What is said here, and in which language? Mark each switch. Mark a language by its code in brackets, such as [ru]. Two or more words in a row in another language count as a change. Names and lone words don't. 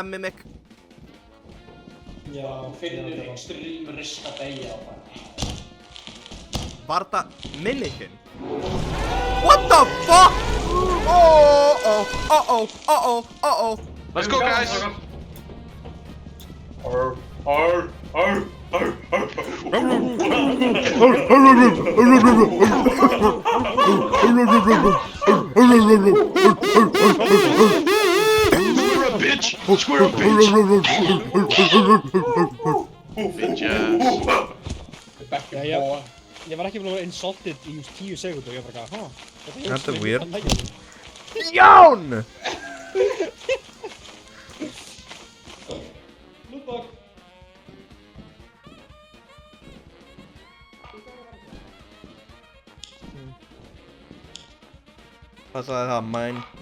[is] Mimic. Já, finnur [en] extreme risk [is] að deyja á bara. Var það Mimicin? [en] What the fuck? Uh-oh. Let's go, guys! Square up, bitch! Square up, bitch! Bitches. [is] Ég var ekki búin að vera insulted í 10 sekúndur og ég bara Þetta er weird. Jón! Lootbox! Passaði það, mine.